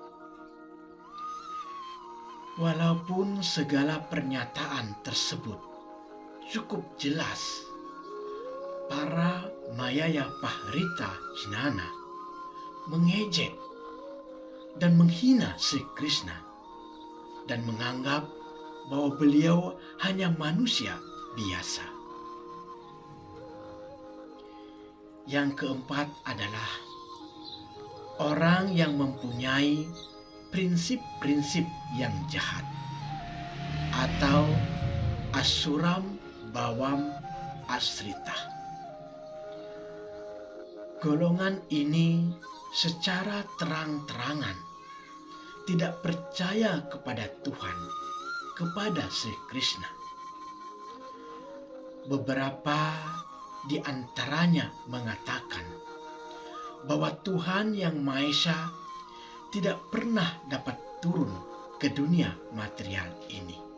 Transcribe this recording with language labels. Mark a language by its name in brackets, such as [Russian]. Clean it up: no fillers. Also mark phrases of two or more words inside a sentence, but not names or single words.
[Indonesian] Walaupun segala pernyataan tersebut cukup jelas, para [Sanskrit] मायया अपहृत ज्ञाना [Indonesian] mengejek dan menghina Sri Krishna dan menganggap bahwa beliau hanya manusia biasa. Yang keempat adalah orang yang mempunyai prinsip-prinsip yang jahat atau [Sanskrit] आसुरं भावम् आश्रिताः. [Indonesian] Golongan ini secara terang-terangan tidak percaya kepada Tuhan, kepada Sri Krishna. Beberapa di antaranya mengatakan bahwa Tuhan yang Maha Esa tidak pernah dapat turun ke dunia material ini.